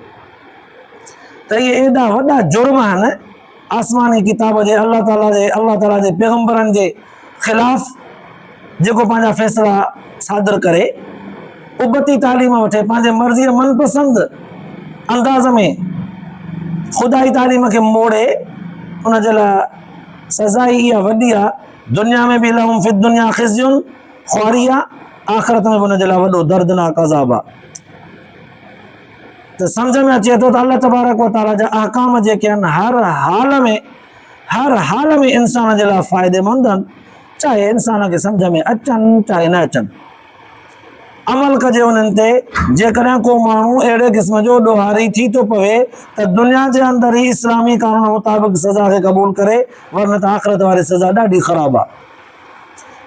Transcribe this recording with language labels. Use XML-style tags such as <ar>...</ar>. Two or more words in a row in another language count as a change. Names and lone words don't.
<sd>त इहे एॾा वॾा जुर्म आहिनि आसमानी किताब जे अल्लाह ताला जे पैगम्बरनि जे ख़िलाफ़, जेको पंहिंजा फ़ैसिला सादर करे उबती तालीम वठे, पंहिंजे मर्ज़ीअ मनपसंद अंदाज़ में ख़ुदाई तालीम खे मोड़े, उन जे लाइ सज़ा इहा वॾी आहे। दुनिया में बि</sd> <ar>لهم في الدنيا خزي</ar> <sd>ख़्वारी आहे, आख़िरत में बि उन जे लाइ वॾो दर्दनाक अज़ाब आहे। त सम्झ में अचे थो त अल्लाह तबारक व तआला जा अहकाम जेके आहिनि हर हाल में इंसान जे लाइ फ़ाइदेमंद आहिनि, चाहे इंसान खे सम्झ में अचनि चाहे न अचनि। अमल कजे उन्हनि ते। जेकॾहिं को माण्हू अहिड़े क़िस्म जो ॾोहारी थी थो पवे त दुनिया जे अंदरि ई इस्लामी कानून मुताबिक़ सज़ा खे क़बूल करे, वरन त आख़िरत वारी सज़ा ॾाढी ख़राब आहे।</sd>